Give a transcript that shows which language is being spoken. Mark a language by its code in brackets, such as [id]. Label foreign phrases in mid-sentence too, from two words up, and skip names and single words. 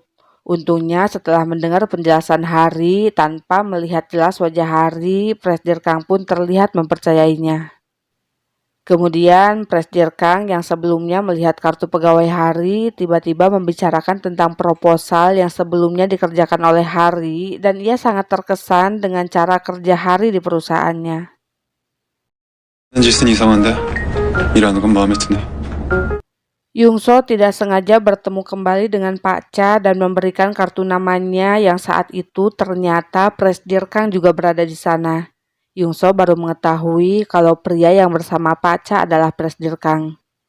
[id] Untungnya setelah mendengar penjelasan Hari tanpa melihat jelas wajah Hari, Presdir Kang pun terlihat mempercayainya. Kemudian Presdir Kang yang sebelumnya melihat kartu pegawai Hari tiba-tiba membicarakan tentang proposal yang sebelumnya dikerjakan oleh Hari dan ia sangat terkesan dengan cara kerja Hari di perusahaannya. [ko] 짓은 이상한데 일하는 건 마음에 드네. [id] Yungso tidak sengaja bertemu kembali dengan Pak Cha dan memberikan kartu namanya yang saat itu ternyata Presdir Kang juga berada di sana. Yungso baru mengetahui kalau pria yang bersama Pak Cha adalah Presdir Kang.